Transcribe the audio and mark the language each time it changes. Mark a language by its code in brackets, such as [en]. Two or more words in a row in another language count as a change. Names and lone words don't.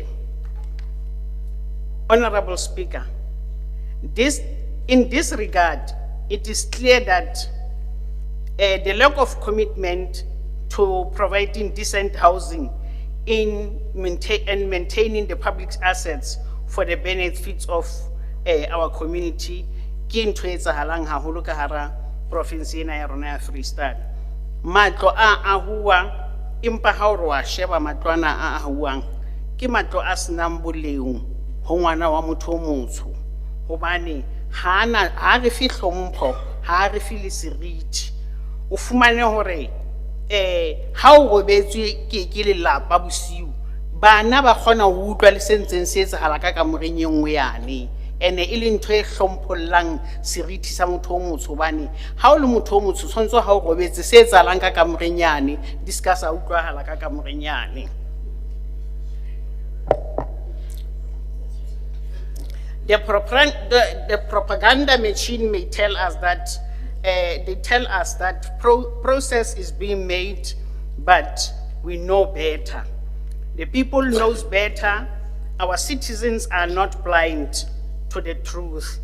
[en] Honorable Speaker, in this regard, it is clear that the lack of commitment to providing decent housing and maintaining the public assets for the benefits of our community [st] ke ntho e etsahalang haholo ka hara province ena ya rona ya Free State. Matlo a ahuwa empa ha o re wa sheba matlo ana a ahuwang ke matlo a senang boleng ho ngwana wa motho o motsho hobane ha re fi hlompho ha re fi le seriti o fumane hore ha o robetswe ke lelapa bosiu bana ba kgona ho utlwa le sentseng se etsahala ka kamoreng e nngwe yane ene e le ntho e hlomphololang seriti sa motho o motsho hobane ha o le motho o motsho tshwantsho ha o robetse se etsahalang ka kamoreng yane di ska sa utlwahala ka kamoreng yane. [en] The propaganda machine may tell us that process is being made, but we know better. The people knows better. Our citizens are not blind to the truth.